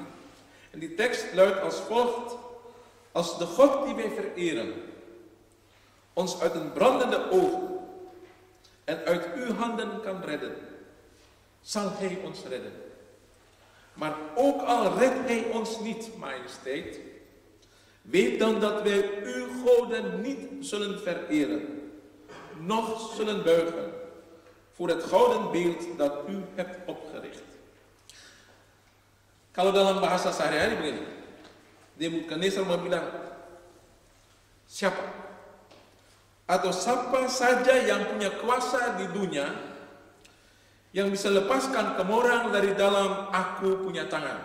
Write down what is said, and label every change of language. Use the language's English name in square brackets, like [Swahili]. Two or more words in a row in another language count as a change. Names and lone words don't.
[Dutch] En die tekst luidt als volgt: als de God die wij vereren ons uit een brandende oven en uit uw handen kan redden, zal Hij ons redden. Maar ook al redt Hij ons niet, majesteit, weet dan dat wij uw goden niet zullen vereren, noch zullen buigen voor het gouden beeld dat u hebt opgericht. [Ambonese Malay] Kalau dalam bahasa sehari-hari begini, Nebukadnezar mau bilang, siapa? Atau siapa saja yang punya kuasa di dunia yang bisa lepaskan kamu orang dari dalam aku punya tangan?